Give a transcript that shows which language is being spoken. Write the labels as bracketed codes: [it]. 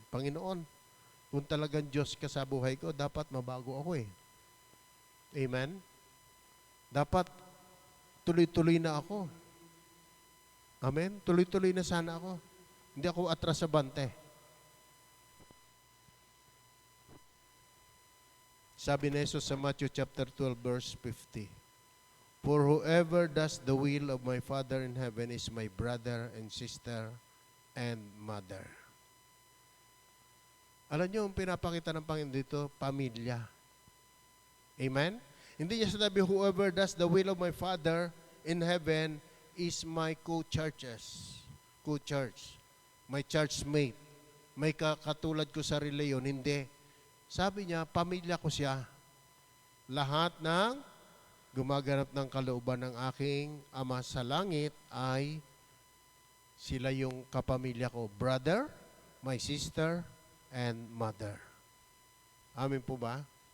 [tl] Panginoon, kung talagang Diyos ka sa buhay ko, dapat mabago ako eh. Amen? Dapat tuloy-tuloy na ako. Amen? Tuloy-tuloy na sana ako. Hindi ako atras sa bante. Sabi ni Jesus sa [en] Matthew chapter 12 verse 50, For whoever does the will of my Father in heaven is my brother and sister and mother. [tl] Alam niyo, ang pinapakita ng Panginoon dito, pamilya. Amen? Hindi niya sinabi, [en] whoever does the will of my Father in heaven is my co-churches. Co-church. My churchmate. [tl] May katulad ko sa reliyon. Hindi. Sabi niya, pamilya ko siya. Lahat ng gumaganap ng kalooban ng aking Ama sa langit ay sila yung kapamilya ko, [en] brother, my sister, and mother. [tl] Amin po ba?